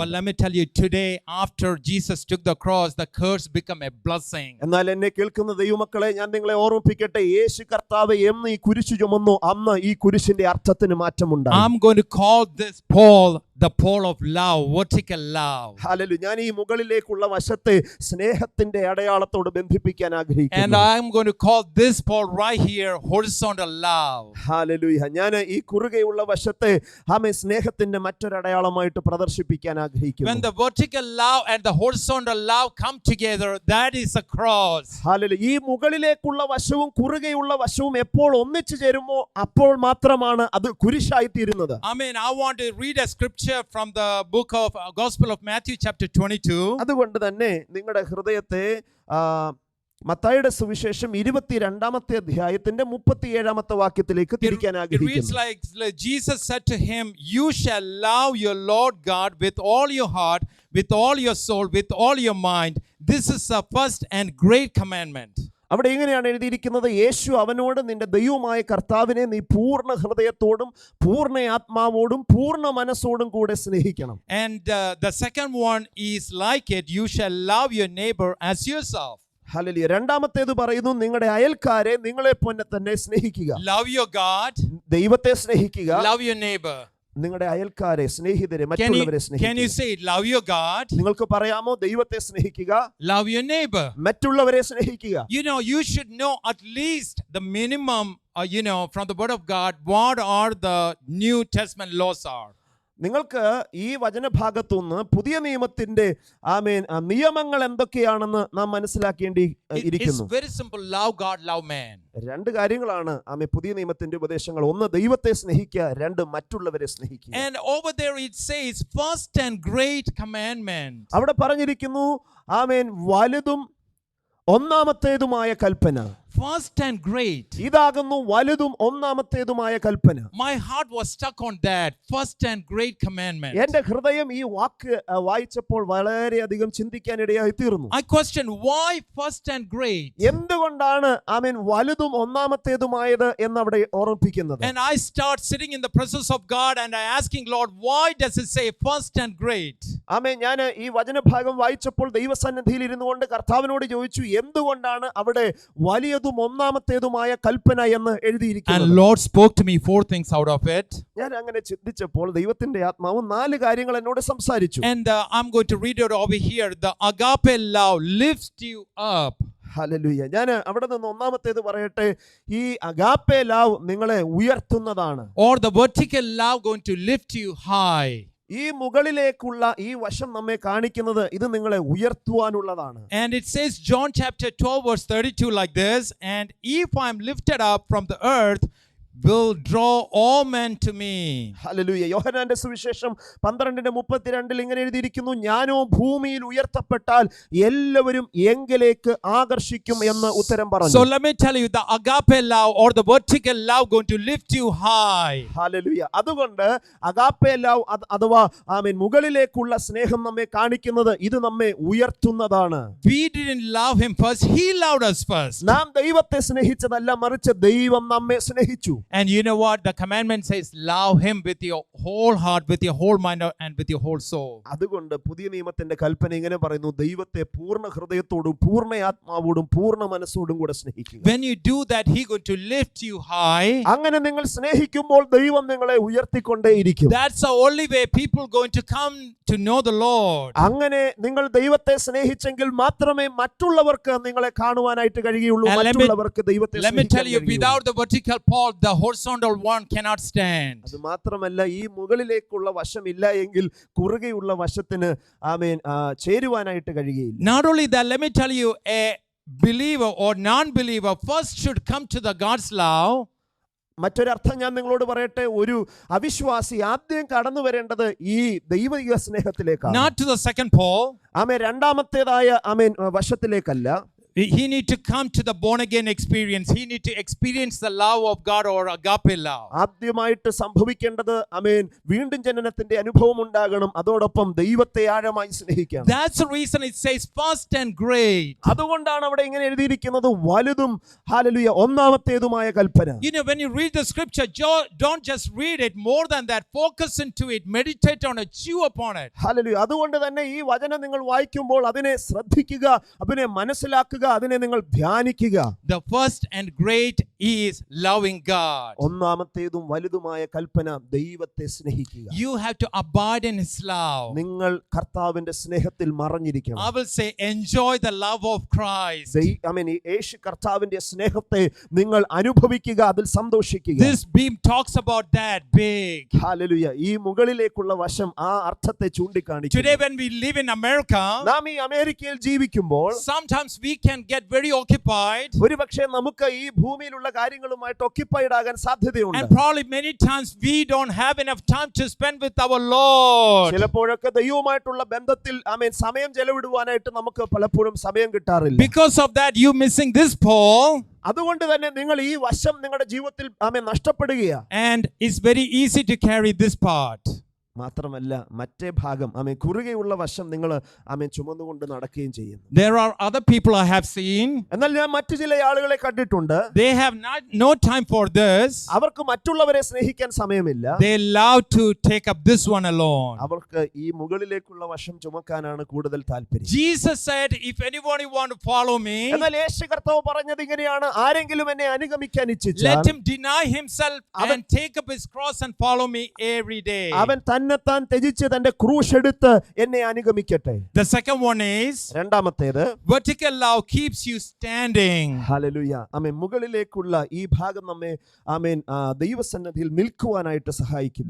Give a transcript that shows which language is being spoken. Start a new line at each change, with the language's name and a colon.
English: But let me tell you, today after Jesus took the cross, the curse became a blessing.
Malayalam: എന്നാൽ എന്നെ കേൾക്കുന്ന ദൈവമക്കളെ, ഞാൻ നിങ്ങളെ ഓർമ്മിപ്പിക്കട്ടെ, യേശു കർത്താവ് എന്ന് ഈ കുരിശ് ചുമന്നു, അന്ന് ഈ കുരിശിന്റെ അർത്ഥത്തിന് മാറ്റമുണ്ടായി.
English: I'm going to call this pole the pole of love, vertical love.
Malayalam: Hallelujah. ഞാൻ ഈ മുകളിലേക്കുള്ള വശത്തെ സ്നേഹത്തിന്റെ അടയാളത്തോട് ബന്ധിപ്പിക്കാൻ ആഗ്രഹിക്കുന്നു.
English: And I'm going to call this pole right here horizontal love.
Malayalam: Hallelujah. ഞാൻ ഈ കുറുകെയുള്ള വശത്തെ സ്നേഹത്തിന്റെ മറ്റൊരു അടയാളമായിട്ട് പ്രദർശിപ്പിക്കാൻ ആഗ്രഹിക്കുന്നു.
English: When the vertical love and the horizontal love come together, that is a cross.
Malayalam: Hallelujah. ഈ മുകളിലേക്കുള്ള വശവും കുറുകെയുള്ള വശവും എപ്പോൾ ഒന്നിച്ചു ചേരുമോ അപ്പോൾ മാത്രമാണ് അത് കുരിശായി തീരുന്നത്.
English: I want to read a scripture from the book of Gospel of Matthew chapter 22.
Malayalam: അതുകൊണ്ട് തന്നെ നിങ്ങളുടെ ഹൃദയത്തെ മത്തായിയുടെ സുവിശേഷം 22-ാമത്തെ അധ്യായത്തിന്റെ 37-ാമത്തെ വാക്യത്തിലേക്ക് തിരിക്കാൻ ആഗ്രഹിക്കുന്നു.
English: It reads like Jesus said to him, you shall love your Lord God with all your heart, with all your soul, with all your mind. This is the first and great commandment.
Malayalam: അവിടെ ഇങ്ങനെയാണ് എഴുതിയിരിക്കുന്നത്, യേശു അവനോട് നിന്റെ ദൈവമായ കർത്താവിനെ നീ പൂർണ്ണ ഹൃദയത്തോടും പൂർണ്ണ ആത്മാവോടും പൂർണ്ണ മനസ്സോടും കൂടെ സ്നേഹിക്കണം.
English: And the second one is like it, you shall love your neighbor as yourself.
Malayalam: Hallelujah. രണ്ടാമത്തേത് പറയുന്നു, നിങ്ങളുടെ അയൽക്കാരെ നിങ്ങളെ തന്നെ സ്നേഹിക്കുക.
English: Love your God,
Malayalam: ദൈവത്തെ സ്നേഹിക്കുക,
English: love your neighbor.
Malayalam: നിങ്ങളുടെ അയൽക്കാരെ, സ്നേഹിതരെ,
English: Can
Malayalam: മറ്റുള്ളവരെ
English: you
Malayalam: സ്നേഹിക്കുക.
English: say it? Love your God,
Malayalam: നിങ്ങൾക്ക് പറയാമോ, ദൈവത്തെ സ്നേഹിക്കുക,
English: love your neighbor.
Malayalam: മറ്റുള്ളവരെ സ്നേഹിക്കുക.
English: You know, you should know at least the minimum, from the word of God, what are the New Testament laws are.
Malayalam: നിങ്ങൾക്ക് ഈ വചനഭാഗത്തുനിന്ന് പുതിയ നിയമത്തിന്റെ നിയമങ്ങൾ എന്തൊക്കെയാണെന്ന് നാം മനസ്സിലാക്കേണ്ടി
English: It's
Malayalam: ഇരിക്കുന്നു.
English: very simple. Love God, love man.
Malayalam: രണ്ട് കാര്യങ്ങളാണ് പുതിയ നിയമത്തിന്റെ ഉപദേശങ്ങൾ. ഒന്ന്, ദൈവത്തെ സ്നേഹിക്കുക. രണ്ട്, മറ്റുള്ളവരെ സ്നേഹിക്കുക.
English: And over there it says, first and great commandment.
Malayalam: അവിടെ പറഞ്ഞിരിക്കുന്നു, വലുതും ഒന്നാമത്തേതുമായ കൽപ്പന.
English: First and great.
Malayalam: ഇതാകുന്നു വലുതും ഒന്നാമത്തേതുമായ കൽപ്പന.
English: My heart was stuck on that. First and great commandment.
Malayalam: എന്റെ ഹൃദയം ഈ വാക്ക് വായിച്ചപ്പോൾ വളരെയധികം ചിന്തിക്കാൻ ഇടയായി തീർന്നു.
English: I question why first and great.
Malayalam: എന്തുകൊണ്ടാണ് വലുതും ഒന്നാമത്തേതുമായത് എന്ന് അവിടെ ഓർമ്മിപ്പിക്കുന്നത്.
English: And I start sitting in the presence of God and I asking Lord, why does it say first and great?
Malayalam: ഞാൻ ഈ വചനഭാഗം വായിച്ചപ്പോൾ ദൈവസന്നിധിയിൽ ഇരുന്നു കൊണ്ട് കർത്താവിനോട് ചോദിച്ചു, എന്തുകൊണ്ടാണ് അവിടെ വലിയ ഒന്നാമത്തേതുമായ കൽപ്പന എന്ന് എഴുതിയിരിക്കുന്നത്.
English: And Lord spoke to me 4 things out of it.
Malayalam: ഞാൻ അങ്ങനെ ചിന്തിച്ചപ്പോൾ ദൈവത്തിന്റെ ആത്മാവ് 4 കാര്യങ്ങൾ എന്നോട് സംസാരിച്ചു.
English: And I'm going to read it over here. The agape love lifts you up.
Malayalam: Hallelujah. ഞാൻ അവിടെ നിന്ന് ഒന്നാമത്തേത് പറയട്ടെ, ഈ അഗാപ്പെ ലവ് നിങ്ങളെ ഉയർത്തുന്നതാണ്.
English: Or the vertical love going to lift you high.
Malayalam: ഈ മുകളിലേക്കുള്ള ഈ വശം നമ്മെ കാണിക്കുന്നത് ഇത് നിങ്ങളെ ഉയർത്തുവാനുള്ളതാണ്.
English: And it says John chapter 12 verse 32 like this, and if I am lifted up from the earth, will draw all men to me.
Malayalam: Hallelujah. യോഹന്നാന്റെ സുവിശേഷം 12:32 ഇങ്ങനെ എഴുതിയിരിക്കുന്നു, ഞാനോ ഭൂമിയിൽ ഉയർത്തപ്പെട്ടാൽ എല്ലാവരും എങ്കിലേക്ക് ആകർഷിക്കും എന്ന് ഉത്തരം പറഞ്ഞു.
English: So let me tell you, the agape love or the vertical love going to lift you high.
Malayalam: Hallelujah. അതുകൊണ്ട് അഗാപ്പെ ലവ് അഥവാ മുകളിലേക്കുള്ള സ്നേഹം നമ്മെ കാണിക്കുന്നത് ഇത് നമ്മെ ഉയർത്തുന്നതാണ്.
English: We didn't love him first, he loved us first.
Malayalam: നാം ദൈവത്തെ സ്നേഹിച്ചതല്ല, മറിച്ച് ദൈവം നമ്മെ സ്നേഹിച്ചു.
English: And you know what? The commandment says, love him with your whole heart, with your whole mind, and with your whole soul.
Malayalam: അതുകൊണ്ട് പുതിയ നിയമത്തിന്റെ കൽപ്പന ഇങ്ങനെ പറയുന്നു, ദൈവത്തെ പൂർണ്ണ ഹൃദയത്തോടും പൂർണ്ണ ആത്മാവോടും പൂർണ്ണ മനസ്സോടും കൂടെ സ്നേഹിക്കുക.
English: When you do that, he going to lift you high.
Malayalam: അങ്ങനെ നിങ്ങൾ സ്നേഹിക്കുമ്പോൾ ദൈവം നിങ്ങളെ ഉയർത്തിക്കൊണ്ടേയിരിക്കും.
English: That's the only way people going to come to know the Lord.
Malayalam: അങ്ങനെ നിങ്ങൾ ദൈവത്തെ സ്നേഹിച്ചെങ്കിൽ മാത്രമേ മറ്റുള്ളവർക്ക് നിങ്ങളെ കാണുവാനായിട്ട് കഴിയുള്ളൂ. മറ്റുള്ളവർക്ക് ദൈവത്തെ
English: Let me tell you, without the vertical pole, the horizontal one cannot stand.
Malayalam: അത് മാത്രമല്ല, ഈ മുകളിലേക്കുള്ള വശമില്ല എങ്കിൽ കുറുകെയുള്ള വശത്തിന് ചേരുവാനായിട്ട് കഴിയുകയില്ല.
English: Not only that, let me tell you, a believer or non-believer first should come to the God's love.
Malayalam: മറ്റൊരർത്ഥം ഞാൻ നിങ്ങളോട് പറയട്ടെ, ഒരു അവിശ്വാസി ആദ്യം കടന്നു വരേണ്ടത് ഈ ദൈവിക സ്നേഹത്തിലേക്കാണ്.
English: Not to the second pole.
Malayalam: രണ്ടാമത്തേതായ വശത്തിലേക്കല്ല.
English: He need to come to the born again experience. He need to experience the love of God or agape love.
Malayalam: ആദ്യമായിട്ട് സംഭവിക്കേണ്ടത് വീണ്ടും ജനനത്തിന്റെ അനുഭവം ഉണ്ടാകണം. അതോടൊപ്പം ദൈവത്തെ ആഴമായി സ്നേഹിക്കണം.
English: That's the reason it says first and great.
Malayalam: അതുകൊണ്ടാണ് അവിടെ ഇങ്ങനെ എഴുതിയിരിക്കുന്നത്, വലുതും hallelujah ഒന്നാമത്തേതുമായ Kalpana.
English: You know, when you read the scripture, don't just read it. More than that, focus into it, meditate on it, chew upon it.
Malayalam: Hallelujah. അതുകൊണ്ട് തന്നെ ഈ വചനം നിങ്ങൾ വായിക്കുമ്പോൾ അതിനെ ശ്രദ്ധിക്കുക, അതിനെ മനസ്സിലാക്കുക, അതിനെ നിങ്ങൾ ധ്യാനിക്കുക.
English: The first and great is loving God.
Malayalam: ഒന്നാമത്തേതും വലുതുമായ കൽപ്പന ദൈവത്തെ സ്നേഹിക്കുക.
English: You have to abide in his love.
Malayalam: നിങ്ങൾ കർത്താവിന്റെ സ്നേഹത്തിൽ മറഞ്ഞിരിക്കണം.
English: I will say enjoy the love of Christ.
Malayalam: യേശു കർത്താവിന്റെ സ്നേഹത്തെ നിങ്ങൾ അനുഭവിക്കുക, അതിൽ സന്തോഷിക്കുക.
English: This beam talks about that big.
Malayalam: Hallelujah. ഈ മുകളിലേക്കുള്ള വശം ആ അർത്ഥത്തെ ചൂണ്ടിക്കാണിക്കുന്നു.
English: Today when we live in America,
Malayalam: നാം ഈ അമേരിക്കയിൽ ജീവിക്കുമ്പോൾ
English: sometimes we can get very occupied.
Malayalam: ഒരുപക്ഷേ നമുക്ക് ഈ ഭൂമിയിലുള്ള കാര്യങ്ങളുമായിട്ട് occupied ആകാൻ സാധ്യതയുണ്ട്.
English: And probably many times we don't have enough time to spend with our Lord.
Malayalam: ചിലപ്പോഴൊക്കെ ദൈവവുമായിട്ടുള്ള ബന്ധത്തിൽ സമയം ചെലവിടുവാനായിട്ട് നമുക്ക് പലപ്പോഴും സമയം കിട്ടാറില്ല.
English: Because of that you missing this pole.
Malayalam: അതുകൊണ്ട് തന്നെ നിങ്ങൾ ഈ വശം നിങ്ങളുടെ ജീവിതത്തിൽ നഷ്ടപ്പെടുകയാണ്.
English: And it's very easy to carry this part.
Malayalam: മാത്രമല്ല മറ്റേ ഭാഗം ആമേൻ കുറുകെയുള്ള വശം നിങ്ങൾ ആമേൻ ചുമന്നുകൊണ്ട് നടക്കുകയും ചെയ്യുന്നു.
English: There are other people I have seen.
Malayalam: എന്നാൽ ഞാൻ മറ്റു ചില ആളുകളെ കണ്ടിട്ടുണ്ട്.
English: They have no time for this.
Malayalam: അവർക്ക് മറ്റുള്ളവരെ സ്നേഹിക്കാൻ സമയമില്ല.
English: They love to take up this one alone.
Malayalam: അവർക്ക് ഈ മുകളിലേക്കുള്ള വശം ചുമക്കാനാണ് കൂടുതൽ താല്പര്യം.
English: Jesus said, if anybody want to follow me,
Malayalam: എന്നാൽ യേശു കർത്താവ് പറഞ്ഞത് ഇങ്ങനെയാണ്, ആരെങ്കിലും എന്നെ അനുഗമിക്കാൻ
English: let
Malayalam: ഇച്ഛിച്ചാൽ
English: him deny himself and take up his cross and follow me every day.
Malayalam: അവൻ തന്നെത്താൻ ത്യജിച്ച് തന്റെ ക്രൂശ് എടുത്ത് എന്നെ അനുഗമിക്കട്ടെ.
English: The second one is,
Malayalam: രണ്ടാമത്തേത്
English: vertical love keeps you standing.
Malayalam: Hallelujah. ആമേൻ മുകളിലേക്കുള്ള ഈ ഭാഗം നമ്മെ ആമേൻ ദൈവസന്നിധിയിൽ നിൽക്കുവാനായിട്ട് സഹായിക്കും.